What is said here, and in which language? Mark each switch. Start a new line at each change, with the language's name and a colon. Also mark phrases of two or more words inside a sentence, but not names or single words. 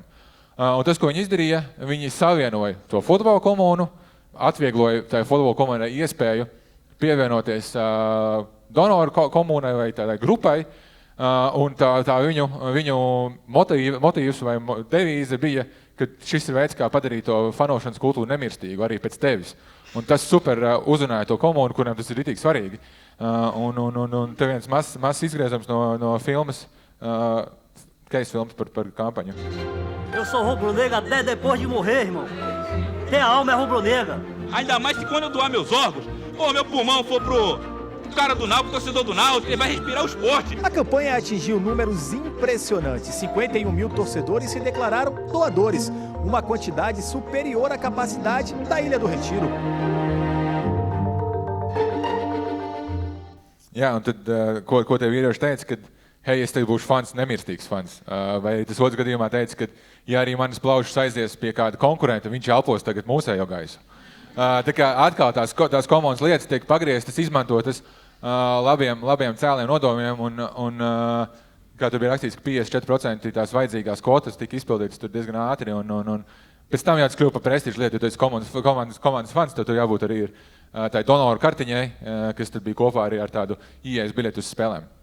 Latvian: Un tas, ko viņi izdarīja, viņi savienoja to futbola komunu, atviegloja tai futbola komunai iespēju pievienoties donoru komunai vai tādai grupai, un tā viņu motīvs vai devīze bija, ka šis ir veids, kā padarīt to fanošanas kultūru nemirstīgu arī pēc tevis. Un tas super uzrunāja to komunu, kuriem tas ir ritīgi svarīgi. Un te viens mazs izgriezums no filmas, case filmas par kampaņu.
Portuguese: Eu sou rubro-negra até depois de morrer, irmão. Ter a alma é rubro-negra. Ainda mais que quando eu doar meus órgãos, ou meu pulmão for pro cara do Náutico, torcedor do Náutico, ele vai respirar o esporte. A campanha atingiu números impressionantes. 51 mil torcedores se declararam doadores, uma quantidade superior à capacidade da Ilha do Retiro.
Latvian: Jā, un tad, ko tie vīrieši teica, kad hei, es tagad būšu fans, nemirstīgs fans. Vai tas otrs gadījumā teica, ka, ja arī manas plaušas aizies pie kāda konkurenta, viņš elpos tagad mūsējo gaisu. Tā kā atkal tās komandas lietas tiek pagrieztas, izmantotas labiem cēliem nodomiem, un kā tur bija rakstīts, ka 54% tās vajadzīgās kvotas tika izpildītas tur diezgan ātri, un pēc tam jā, tas kļuva par prestižu lietu, jo tu esi komandas fans, tad tur jābūt arī ir tai donoru kartiņai, kas tad bija kopā arī ar tādu ieejas biļetu uz spēlēm.